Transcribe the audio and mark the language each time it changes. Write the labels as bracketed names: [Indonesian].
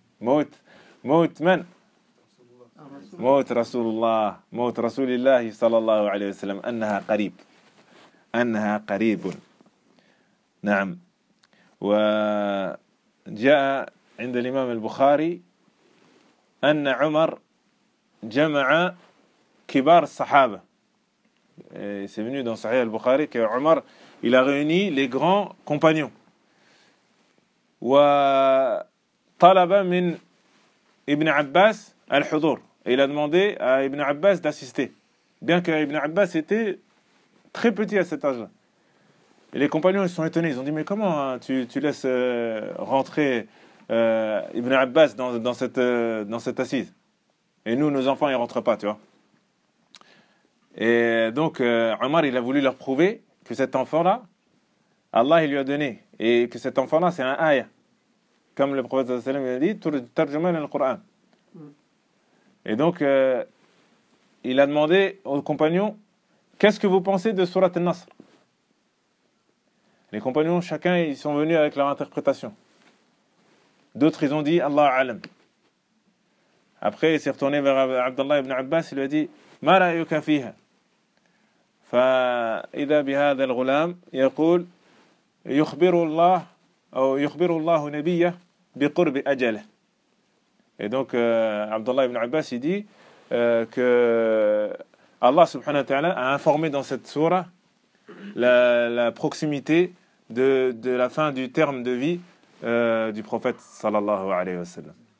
[Arabic] موت من؟ موت رسول الله موت رسول الله صلى الله عليه وسلم أنها قريب نعم وجاء عند الإمام البخاري أن عمر جمع كبار الصحابة. [French] Et c'est venu dans Sahih al-Bukhari que Omar, il a réuni les grands compagnons. [Arabic] Wa talaba min Ibn Abbas al-Hudur. [French] Et il a demandé à Ibn Abbas d'assister. Bien que Ibn Abbas était très petit à cet âge-là. Et les compagnons, ils sont étonnés. Ils ont dit, mais comment tu laisses rentrer Ibn Abbas dans cette assise? Et nous, nos enfants, ils ne rentrent pas, tu vois. Et donc, Omar, il a voulu leur prouver que cet enfant-là, Allah, il lui a donné. Et que cet enfant-là, c'est un ayah. Comme le prophète sallallahu alayhi wa sallam, il a dit, « Tarjumal al-Qur'an ». Et donc, il a demandé aux compagnons, « Qu'est-ce que vous pensez de Surat al-Nasr ?» Les compagnons, chacun, ils sont venus avec leur interprétation. D'autres, ils ont dit, « Allah alam ». Après, il s'est retourné vers Abdallah ibn Abbas, il lui a dit, [Arabic] ما رأيك فيها؟ فإذا بهذا الغلام يقول يخبر الله أو يخبر الله نبيه بقرب أجله. [French] Et donc عبد الله بن عباس dit que Allah subhanahu wa ta'ala a informé dans cette sourate la proximité de la fin du terme de vie du prophète sallallahu alayhi wa sallam.